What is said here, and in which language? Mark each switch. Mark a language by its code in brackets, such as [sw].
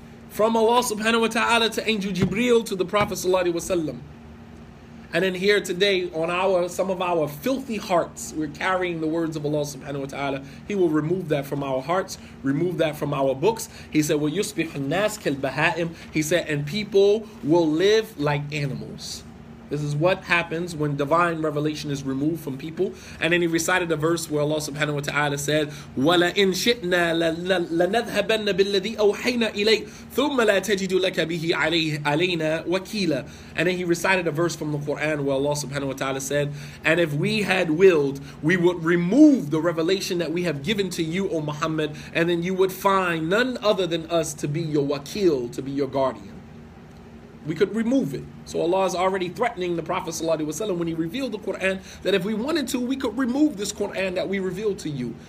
[en] From Allah subhanahu wa ta'ala to Angel Jibreel to the Prophet sallallahu alaihi wasallam. And then here today on some of our filthy hearts, we're carrying the words of Allah subhanahu wa ta'ala. He will remove that from our hearts, remove that from our books. He said, [ar] وَيُصْبِحُ النَّاسِ كَالْبَهَائِمِ. [en] He said, and people will live like animals. This is what happens when divine revelation is removed from people. And then he recited a verse where Allah subhanahu wa ta'ala said, [ar] وَلَئِنْ شِئْنَا لَنَذْهَبَنَّ بِالَّذِي أَوْحَيْنَا إِلَيْكَ ثُمَّ لَا تَجِدُ لَكَ بِهِ عَلَيْنَا وَكِيلًا. [en] And then he recited a verse from the Quran where Allah subhanahu wa ta'ala said, and if we had willed, we would remove the revelation that we have given to you, O Muhammad, and then you would find none other than us to be your wakil, to be your guardian. We could remove it. So Allah is already threatening the Prophet ﷺ when he revealed the Quran that if we wanted to, we could remove this Quran that we revealed to you.